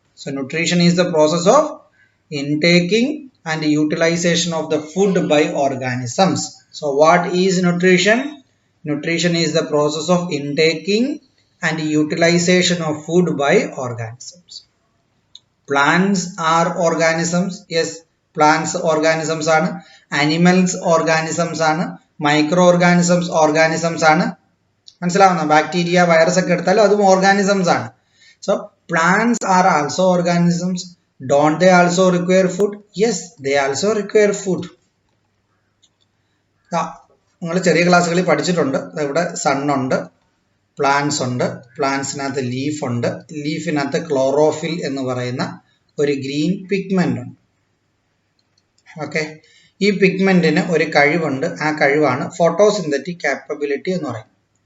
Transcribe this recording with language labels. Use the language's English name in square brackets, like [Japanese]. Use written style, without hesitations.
[English] So nutrition is the process of intaking and utilization of the food by organisms. So what is nutrition? Nutrition is the process of intaking and utilization of food by organisms. Plants are organisms. Yes, plants organisms ആണ്. Animals organisms ആണ്. Microorganisms organisms ആണ്. [Malayalam] മനസ്സിലാവുന്ന bacteria virus ഒക്കെ എടുത്താലും അതും organisms ആണ്. [English] So plants are also organisms. Don't they also require food? Yes, they also require food. [Malayalam] നിങ്ങൾ ചെറിയ ക്ലാസ്സുകളിൽ പഠിച്ചിട്ടുണ്ട്. ഇവിടെ സൺ ഉണ്ട്, പ്ലാന്റ്സ് ഉണ്ട്, പ്ലാന്റ്സിനകത്ത് ലീഫ് ഉണ്ട്, ലീഫിനകത്ത് ക്ലോറോഫിൽ എന്ന് പറയുന്ന ഒരു ഗ്രീൻ പിഗ്മെന്റ് ഉണ്ട്. ഓക്കെ, ഈ പിഗ്മെന്റിന് ഒരു കഴിവുണ്ട്. ആ കഴിവാണ് ഫോട്ടോസിന്തറ്റിക് കാപ്പബിലിറ്റി എന്ന് പറയുന്നത്.